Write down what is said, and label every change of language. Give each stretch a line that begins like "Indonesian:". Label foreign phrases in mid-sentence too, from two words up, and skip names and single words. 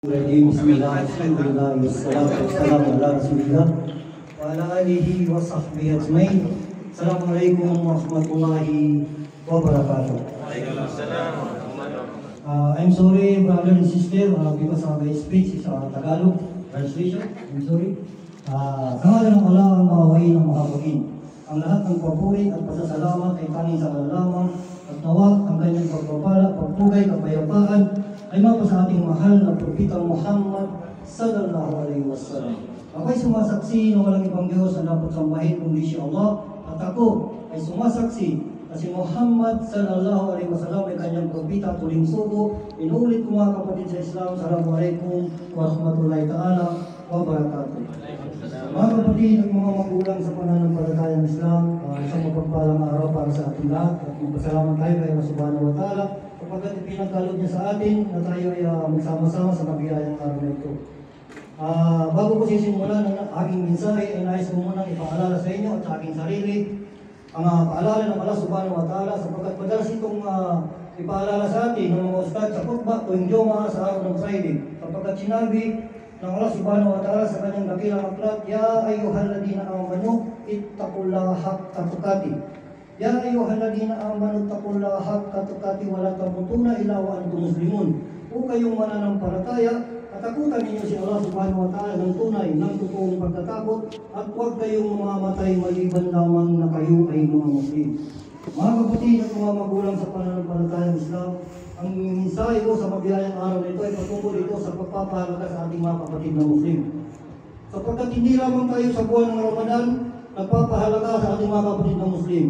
Arabic: بسم الله، الحمد لله، والصلاة والسلام على رسول الله وعلى آله وصحبه أجمعين. السلام عليكم ورحمة الله وبركاته.
English: I'm sorry, brother and sister, because my speech is Tagalog translation. I'm sorry.
Filipino: Sa ngalan ng Allah, ang mahawain ng mahabagin. Ang lahat ng papuri at pasasalamat ay tanging sa Allah lamang at nawa ang kanyang pagpapala, pagpugay, kapayapaan ay mapa sa ating mahal na Propeta Muhammad
Arabic: صلى الله عليه وسلم.
Filipino: Ako'y sumasaksi na walang ibang Diyos na dapat sambahin kundi si Allah, at ako ay sumasaksi na si Muhammad
Arabic: صلى الله عليه وسلم
Filipino: ay kanyang propeta tuling sugo. Inuulit ko mga kapatid sa Islam,
Arabic: السلام عليكم ورحمة الله تعالى وبركاته.
Filipino: Mga kapatid at mga magulang sa pananampalatayang Islam, isang mapagpalang araw para sa ating lahat at magpasalamat tayo kay Allah
Arabic: سبحانه وتعالى
Filipino: kapagkat ipinagkaloob niya sa atin na tayo ay magsama-sama sa mabiyayang araw na ito. Bago ko sisimulan ang aking mensahe, ay nais ko munang ipaalala sa inyo at sa aking sarili ang paalala ng Allah
Arabic: سبحانه وتعالى
Filipino: sapagkat madalas itong ipaalala sa atin ng mga ustad sa khutbah tuwing Juma'a sa araw ng Friday sapagkat sinabi ng Allah
Arabic: سبحانه وتعالى
Filipino: sa kanyang dakilang aklat,
Arabic: يا أيها الذين آمنوا اتقوا الله حق تقاته. يا أيها الذين آمنوا اتقوا الله حق تقاته ولا تموتن إلا وأنتم مسلمون.
Filipino: O kayong mananampalataya, katakutan ninyo si Allah
Arabic: سبحانه وتعالى
Filipino: ng tunay, ng totoong pagtatakot, at huwag kayong mamamatay maliban lamang na kayo ay mga Muslim. Mga kapatid at mga magulang sa pananampalatayang Islam, ang mensahe ko sa mabiyayang araw na ito ay patungkol ito sa pagpapahalaga sa ating mga kapatid na Muslim. Sapagkat hindi lamang tayo sa buwan ng Ramadan nagpapahalaga sa ating mga kapatid na Muslim.